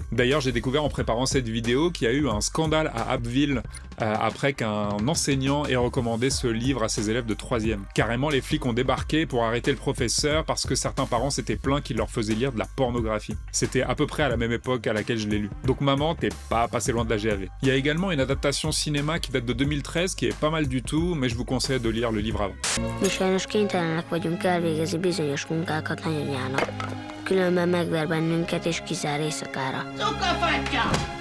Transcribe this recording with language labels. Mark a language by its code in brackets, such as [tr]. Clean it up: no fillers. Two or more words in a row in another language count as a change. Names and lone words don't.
[fr] D'ailleurs, j'ai découvert en préparant cette vidéo qu'il y a eu un scandale à Abbeville après qu'un enseignant ait recommandé ce livre à ses élèves de 3e. Carrément, les flics ont débarqué pour arrêter le professeur parce que certains parents s'étaient plaints qu'il leur faisait lire de la pornographie. C'était à peu près à la même époque à laquelle je l'ai lu. Donc maman, t'es pas passé loin de la GAV. Il y a également une adaptation cinéma qui date de 2013 qui est pas mal du tout, mais je vous conseille de lire le livre avant. [hu] Mi sajnos kénytelenek vagyunk elvégezni bizonyos munkákat nagyanyának. Különben megver bennünket és kizár éjszakára. Cukafattyam!